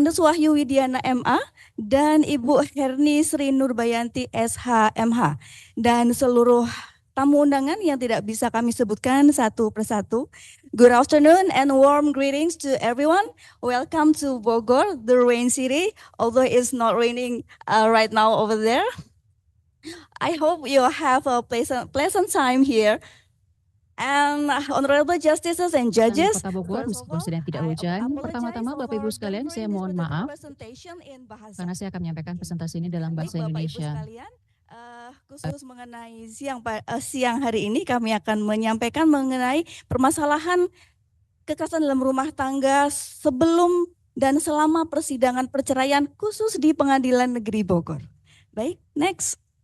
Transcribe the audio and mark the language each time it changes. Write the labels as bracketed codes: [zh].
[id] Andes Wahyu Widiana MA, dan Ibu Herni Sri Nurbayanti SHMH, dan seluruh tamu undangan yang tidak bisa kami sebutkan satu persatu. [en] Good afternoon and warm greetings to everyone. Welcome to Bogor, the rain city, although it's not raining right now over there. I hope you have a pleasant time here. And honorable justices and judges. [id] Kota Bogor, meskipun sedang tidak hujan, pertama-tama Bapak Ibu sekalian, saya mohon maaf karena saya akan menyampaikan presentasi ini dalam bahasa Indonesia. Khusus mengenai siang hari ini kami akan menyampaikan mengenai permasalahan kekerasan dalam rumah tangga sebelum dan selama persidangan perceraian khusus di Pengadilan Negeri Bogor. Baik, next.